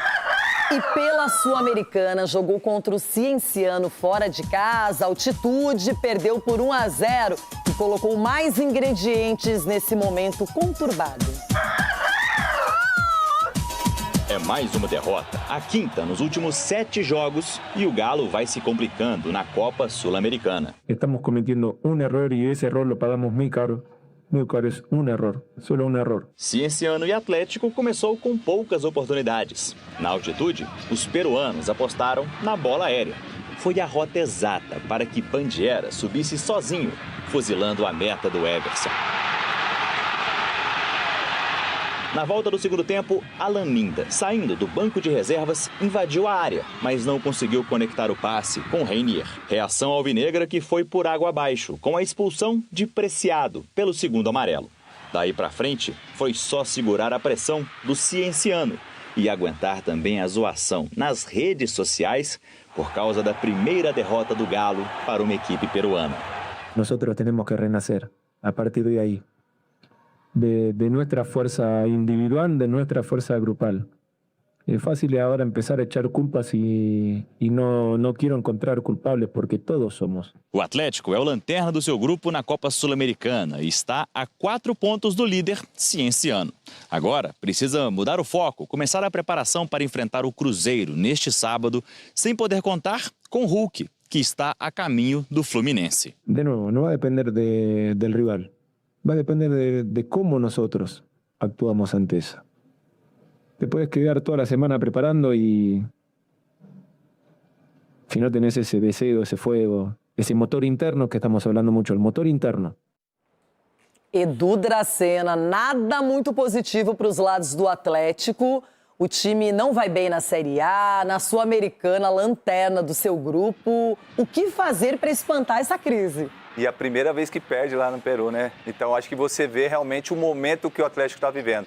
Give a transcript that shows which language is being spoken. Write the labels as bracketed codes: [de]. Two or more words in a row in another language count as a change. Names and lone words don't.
[pt] E pela Sul-Americana, jogou contra o Cienciano fora de casa, altitude, perdeu por 1-0 e colocou mais ingredientes nesse momento conturbado. É mais uma derrota, a quinta nos últimos 7 jogos, e o Galo vai se complicando na Copa Sul-Americana. [es] Estamos cometiendo un error y ese error lo pagamos muy caro. Muy caro, es un error, solo un error. [pt] Cienciano e Atlético começou com poucas oportunidades. Na altitude, os peruanos apostaram na bola aérea. Foi a rota exata para que Bandiera subisse sozinho, fuzilando a meta do Everson. Na volta do segundo tempo, Alan Minda, saindo do banco de reservas, invadiu a área, mas não conseguiu conectar o passe com Reinier. Reação alvinegra que foi por água abaixo, com a expulsão de Preciado pelo segundo amarelo. Daí pra frente, foi só segurar a pressão do Cienciano e aguentar também a zoação nas redes sociais por causa da primeira derrota do Galo para uma equipe peruana. [es] Nosotros tenemos que renacer a partir de ahí. De nuestra fuerza individual, de nuestra fuerza grupal. Es fácil ahora empezar a echar culpas y no quiero encontrar culpables porque todos somos. [pt] O Atlético é o lanterna do seu grupo na Copa Sul-Americana e está a 4 pontos do líder Cienciano. Agora precisa mudar o foco, começar a preparação para enfrentar o Cruzeiro neste sábado, sem poder contar com Hulk, que está a caminho do Fluminense. [es] De nuevo, no va a depender del rival. Va a depender de cómo nosotros actuamos ante eso. Te puedes quedar toda la semana preparando y si no tenés ese deseo, ese fuego, ese motor interno que estamos hablando mucho, el motor interno. [pt] Edu Dracena, nada muito positivo para os lados do Atlético. O time não vai bem na Série A, na Sul-Americana, lanterna do seu grupo. O que fazer para espantar essa crise? E a primeira vez que perde lá no Peru, né? Então acho que você vê realmente o momento que o Atlético está vivendo.